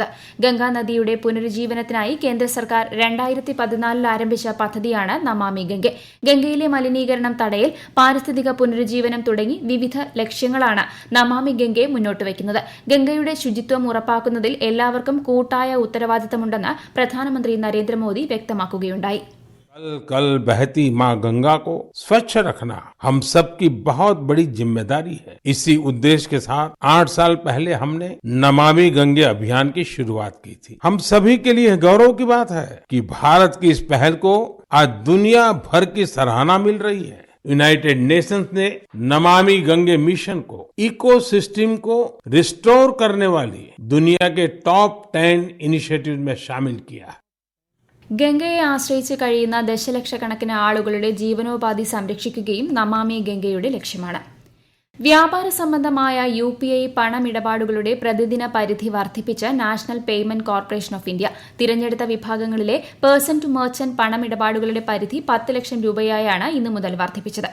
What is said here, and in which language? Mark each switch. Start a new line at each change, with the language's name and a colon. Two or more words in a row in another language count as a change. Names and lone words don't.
Malayalam: ഗംഗാ നദിയുടെ പുനരുജ്ജീവനത്തിനായി കേന്ദ്ര സർക്കാർ 2014 ആരംഭിച്ച പദ്ധതിയാണ് നമാമി ഗംഗെ. ഗംഗയിലെ മലിനീകരണം തടയൽ, പാരിസ്ഥിതിക പുനരുജ്ജീവനം തുടങ്ങി വിവിധ ലക്ഷ്യങ്ങളാണ് നമാമി ഗംഗെ മുന്നോട്ട് വയ്ക്കുന്നത്. ഗംഗയുടെ ശുചിത്വം ഉറപ്പാക്കുന്നതിൽ എല്ലാവർക്കും കൂട്ടായ ഉത്തരവാദിത്തമുണ്ടെന്ന് പ്രധാനമന്ത്രി നരേന്ദ്രമോദി വ്യക്തമാക്കുകയുണ്ടായി.
Hindi: कल कल बहती माँ गंगा को स्वच्छ रखना हम सबकी बहुत बड़ी जिम्मेदारी है। इसी उद्देश्य के साथ 8 साल पहले हमने नमामि गंगे अभियान की शुरुआत की थी। हम सभी के लिए गौरव की बात है कि भारत की इस पहल को आज दुनिया भर की सराहना मिल रही है। यूनाइटेड नेशंस ने नमामि गंगे मिशन को इकोसिस्टम को रिस्टोर करने वाली दुनिया के
English: top 10 initiative
Hindi: में शामिल किया है।
Malayalam: ഗംഗയെ ആശ്രയിച്ച് കഴിയുന്ന ദശലക്ഷക്കണക്കിന് ആളുകളുടെ ജീവനോപാധി സംരക്ഷിക്കുകയും നമാമി ഗംഗയുടെ ലക്ഷ്യമാണ്. വ്യാപാര സംബന്ധമായ UPI പണമിടപാടുകളുടെ പ്രതിദിന പരിധി വർദ്ധിപ്പിച്ച് നാഷണൽ പേയ്മെന്റ് കോർപ്പറേഷൻ ഓഫ് ഇന്ത്യ. തിരഞ്ഞെടുത്ത വിഭാഗങ്ങളിലെ
English: person to merchant
Malayalam: പണമിടപാടുകളുടെ പരിധി 10 ലക്ഷം രൂപയായാണ് ഇന്നു മുതൽ വർദ്ധിപ്പിച്ചത്.